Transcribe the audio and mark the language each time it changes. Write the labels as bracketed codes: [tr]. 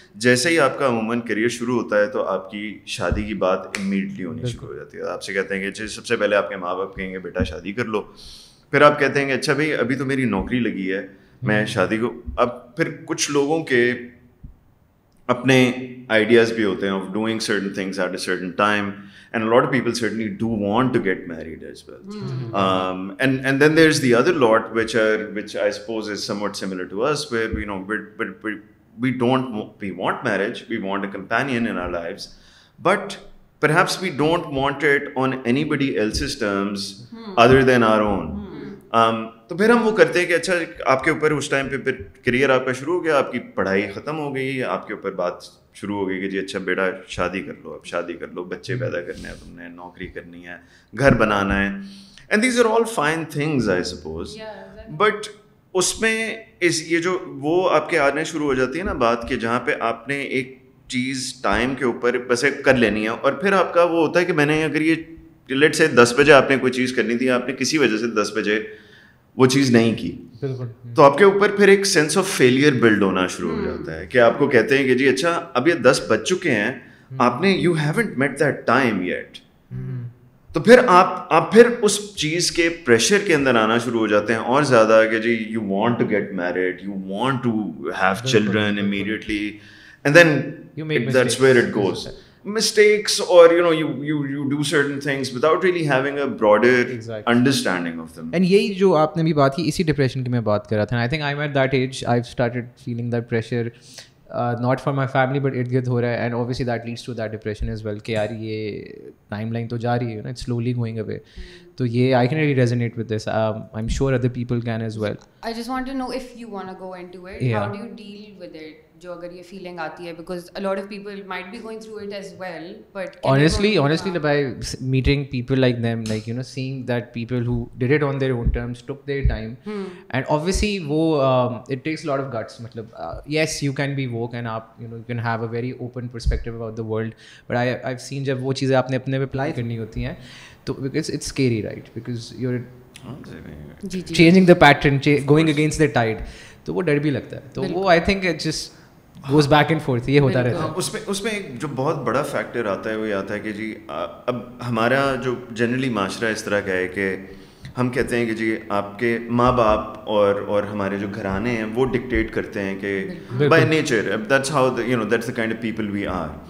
[ur] جیسے ہی آپ کا عموماً کریئر شروع ہوتا ہے تو آپ کی شادی کی بات امیڈیٹلی ہونی شروع ہو جاتی ہے. آپ سے کہتے ہیں کہ سب سے پہلے آپ کے ماں باپ کہیں گے بیٹا شادی کر لو, پھر آپ کہتے ہیں کہ اچھا بھائی ابھی تو میری نوکری لگی ہے, میں شادی کو. اب پھر کچھ لوگوں کے اپنے آئیڈیاز بھی ہوتے ہیں [en] Of doing certain things at a certain time, and a lot of people certainly do want to get married as well. And then there's the other lot which I suppose is somewhat similar to us, where you know we want marriage, we want a companion in our lives, but perhaps we don't want it on anybody else's terms other than our own. [ur] تو پھر ہم وہ کرتے ہیں کہ اچھا آپ کے اوپر اس ٹائم پہ پھر کریئر آپ کا شروع ہو گیا, آپ کی پڑھائی ختم ہو گئی, آپ کے اوپر بات شروع ہو گئی کہ جی اچھا بیٹا شادی کر لو, اب شادی کر لو, بچے پیدا کرنے ہیں تم نے, نوکری کرنی ہے, گھر بنانا ہے, and these are all fine things I suppose. But اس میں یہ جو وہ آپ کے آنے شروع ہو جاتی ہے نا بات کہ جہاں پہ آپ نے ایک چیز ٹائم کے اوپر بس کر لینی ہے, اور پھر آپ کا وہ ہوتا ہے کہ میں نے اگر یہ لیٹ سے 10 بجے آپ نے کوئی چیز کرنی تھی, آپ نے کسی وجہ سے 10 بجے وہ چیز نہیں کی, تو آپ کے اوپر پھر ایک سینس آف فیلئر بلڈ ہونا شروع ہو جاتا ہے کہ آپ کو کہتے ہیں کہ جی اچھا اب یہ 10 بج چکے ہیں, آپ نے [en] You haven't met that time yet. [ur] تو پھر آپ پھر اس چیز کے پریشر کے اندر آنا شروع ہو جاتے ہیں اور زیادہ کہ جی [en] You want to get married, you want to have children immediately, and then that's where it goes. Mistakes, or you do certain things without really having a broader understanding of them. And [ur] یہی جو آپ نے بھی بات کی, اسی depression کی میں بات کر رہا تھا. [en] I think I'm at that age, I've started feeling that pressure, not for my family but [ur] ارد گرد ہو رہا ہے, [en] and obviously that leads to that depression as well [ur] کہ یار یہ ٹائم لائن تو جا رہی ہے, [en] it's slowly going away. تو یہ I can really resonate with this. I'm sure other people can as well. I just want to know if you want to go into it, how do you deal with it? [ur] جو اگر یہ feeling آتی ہے, [en] because a lot of people might be going through it as well, but honestly by meeting people like them, like seeing that people who did it on their own terms, took their time, and obviously wo it takes a lot of guts. Matlab yes, you can be woke and aap you can have a very open perspective about the world, but I've seen [ur] jab wo cheezein aapne apne pe apply karni hoti hain, [en] to because it's scary, right? Because you're changing the pattern, going against the tide, [ur] تو وہ ڈر بھی لگتا ہے. تو وہ I think it just goes back and forth, یہ ہوتا رہتا ہے. اس میں ایک جو بہت بڑا فیکٹر آتا ہے وہ یہ آتا ہے کہ جی اب ہمارا جو جنرلی معاشرہ اس طرح کا ہے کہ ہم کہتے ہیں کہ جی آپ کے ماں باپ اور ہمارے جو گھرانے ہیں وہ ڈکٹیٹ کرتے ہیں کہ [en] By nature that's how that's the kind of people we are.